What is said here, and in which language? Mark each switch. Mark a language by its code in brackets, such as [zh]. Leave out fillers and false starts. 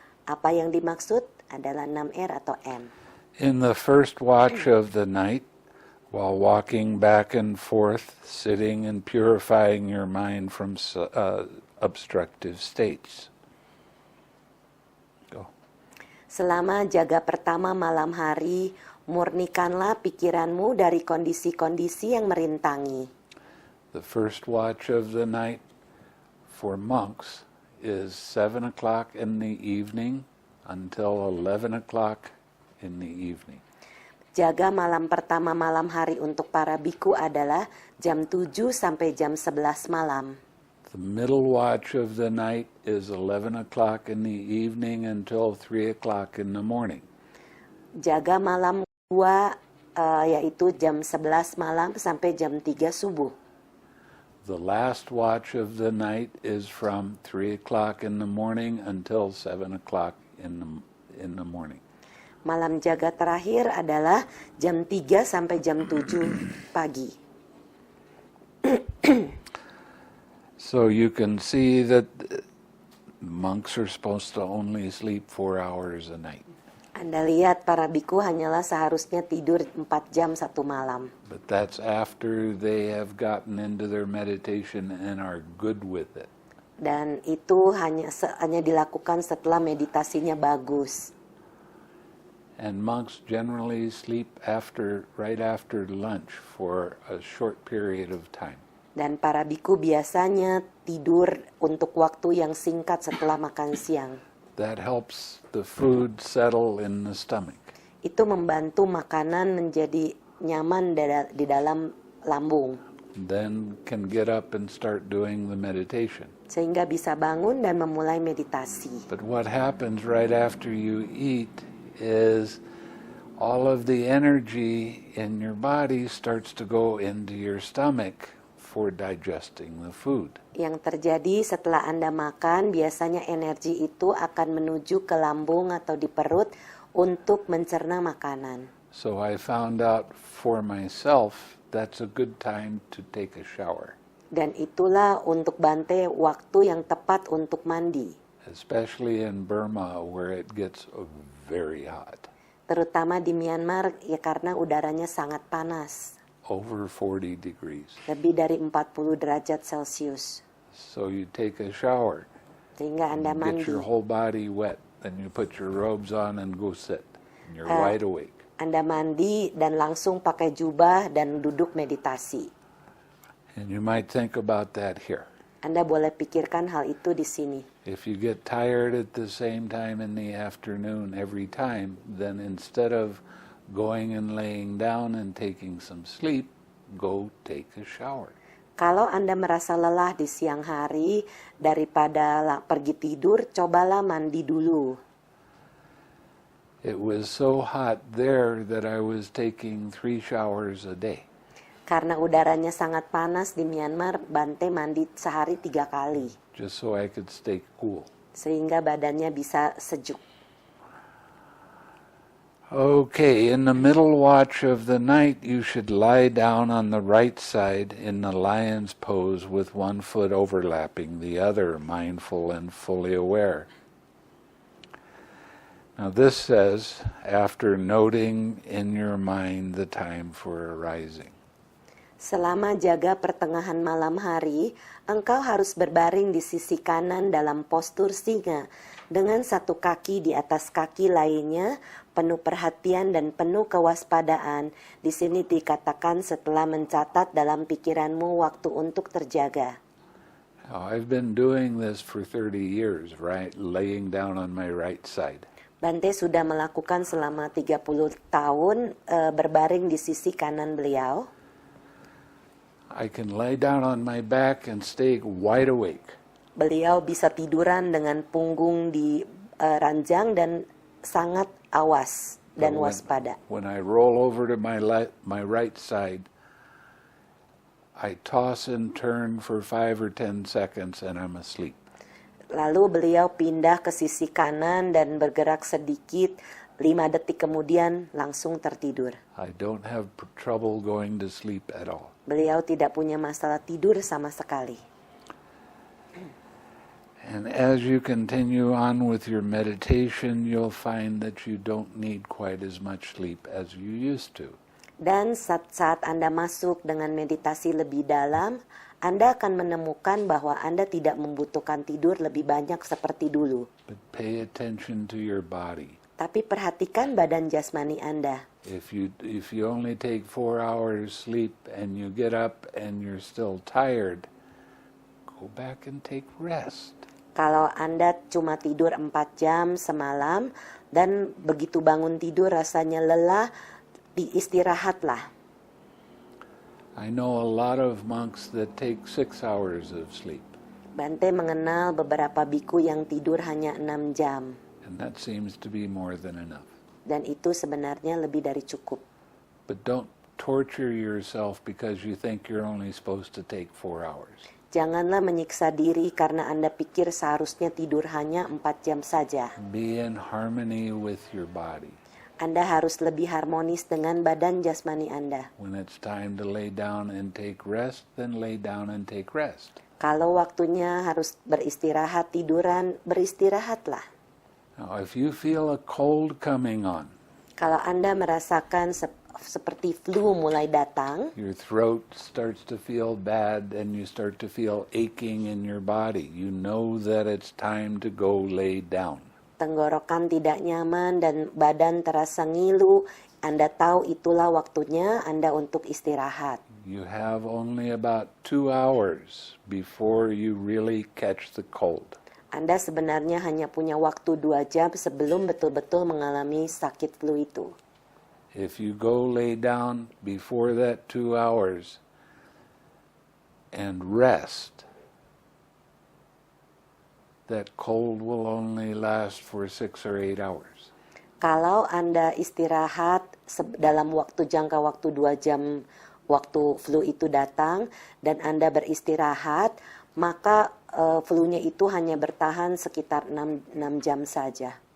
[id] Apa yang dimaksud adalah 6R atau M. [en] In the first watch of the night, while walking back and forth, sitting and purifying your mind from obstructive states. Go. [id] Selama jaga pertama malam hari, murnikanlah pikiranmu dari kondisi-kondisi yang merintangi. [en] The first watch of the night for monks is 7 o'clock in the evening until 11 o'clock in the evening. [id] Jaga malam pertama malam hari untuk para biku adalah jam 7 sampai jam 11 malam. [en] The middle watch of the night is 11 o'clock in the evening until 3 o'clock in the morning. [id] Jaga malam kedua yaitu jam 11 malam sampai jam 3 subuh. [en] The last watch of the night is from 3 o'clock in the morning until 7 o'clock in the morning. [id] Malam jaga terakhir adalah jam 3 sampai jam 7 pagi. [en] So you can see that monks are supposed to only sleep 4 hours a night. [id] Anda lihat para biku hanyalah seharusnya tidur 4 jam satu malam. [en] But that's after they have gotten into their meditation and are good with it. [id] Dan itu hanya dilakukan setelah meditasinya bagus. [en] And monks generally sleep right after lunch for a short period of time. [id] Dan para biku biasanya tidur untuk waktu yang singkat setelah makan siang. [en] That helps the food settle in the stomach. [id] Itu membantu makanan menjadi nyaman di dalam lambung. [en] Then can get up and start doing the meditation. [id] Sehingga bisa bangun dan memulai meditasi. [en] But what happens right after you eat is all of the energy in your body starts to go into your stomach for digesting the food. [id] Yang terjadi setelah Anda makan, biasanya energi itu akan menuju ke lambung atau di perut untuk mencerna makanan. [en] So I found out for myself that's a good time to take a shower. [id] Dan itulah untuk Bante waktu yang tepat untuk mandi. [en] Especially in Burma where it gets very hot. [id] Terutama di Myanmar ya karena udaranya sangat panas. [en] Over 40 degrees. [id] Lebih dari 40 derajat Celcius. [en] So you take a shower. [id] Sehingga Anda mandi. [en] Get your whole body wet. Then you put your robes on and go sit. And you're wide awake. [id] Anda mandi dan langsung pakai jubah dan duduk meditasi. [en] And you might think about that here. [id] Anda boleh pikirkan hal itu di sini. [en] If you get tired at the same time in the afternoon every time, then instead of going and laying down and taking some sleep, go take a shower. [id] Kalau Anda merasa lelah di siang hari, daripada pergi tidur, cobalah mandi dulu. [en] It was so hot there that I was taking 3 showers a day. [id] Karena udaranya sangat panas di Myanmar, Bante mandi sehari 3 kali. [en] Just so I could stay cool. [id] Sehingga badannya bisa sejuk. [en] Okay, in the middle watch of the night, you should lie down on the right side in the lion's pose with one foot overlapping the other, mindful and fully aware. Now this says, after noting in your mind the time for arising. [id] Selama jaga pertengahan malam hari, engkau harus berbaring di sisi kanan dalam postur singa, dengan satu kaki di atas kaki lainnya, penuh perhatian dan penuh kewaspadaan. Di sini dikatakan setelah mencatat dalam pikiranmu waktu untuk terjaga. [en] Now, I've been doing this for 30 years, right? Laying down on my right side. [id] Bante sudah melakukan selama 30 tahun berbaring di sisi kanan beliau. [en] I can lay down on my back and stay wide awake. [id] Beliau bisa tiduran dengan punggung di ranjang dan sangat awas dan waspada. [en] When I roll over to my right side, I toss and turn for 5 or 10 seconds and I'm asleep. [id] Lalu beliau pindah ke sisi kanan dan bergerak sedikit, 5 detik kemudian langsung tertidur. [en] I don't have trouble going to sleep at all. [id] Beliau tidak punya masalah tidur sama sekali. [en] And as you continue on with your meditation, you'll find that you don't need quite as much sleep as you used to. [id] Dan saat Anda masuk dengan meditasi lebih dalam, Anda akan menemukan bahwa Anda tidak membutuhkan tidur lebih banyak seperti dulu. [en] But pay attention to your body. [id] Tapi perhatikan badan jasmani Anda. [en] If you only take 4 hours sleep and you get up and you're still tired, go back and take rest. [id] Kalau Anda cuma tidur 4 jam semalam dan begitu bangun tidur rasanya lelah, istirahatlah. [en] I know a lot of monks that take 6 hours of sleep, [id] Bante mengenal beberapa biku yang tidur hanya 6 jam. [en] and that seems to be more than enough. [id] Dan itu sebenarnya lebih dari cukup. [en] But don't torture yourself because you think you're only supposed to take 4 hours. [id] Janganlah menyiksa diri karena Anda pikir seharusnya tidur hanya 4 jam saja. [en] Be in harmony with your body. [id] Anda harus lebih harmonis dengan badan jasmani Anda. [en] When it's time to lay down and take rest, then lay down and take rest. [id] Kalau waktunya harus beristirahat, tiduran, beristirahatlah. [en] Now, if you feel a cold coming on, [id] Kalau Anda merasakan seperti flu mulai datang, [en] your throat starts to feel bad and you start to feel aching in your body, you know that it's time to go lay down. [id] tenggorokan tidak nyaman dan badan terasa ngilu, Anda tahu itulah waktunya Anda untuk istirahat. [en] You have only about 2 hours before you really catch the cold. [id] Anda sebenarnya hanya punya waktu 2 jam sebelum betul-betul mengalami sakit flu itu. [en] If you go lay down before that 2 hours and rest, that cold will only last for 6 or 8 hours. [id] Kalau Anda istirahat dalam jangka waktu 2 jam waktu flu itu datang dan Anda beristirahat, maka flu-nya itu hanya bertahan sekitar 6 jam saja.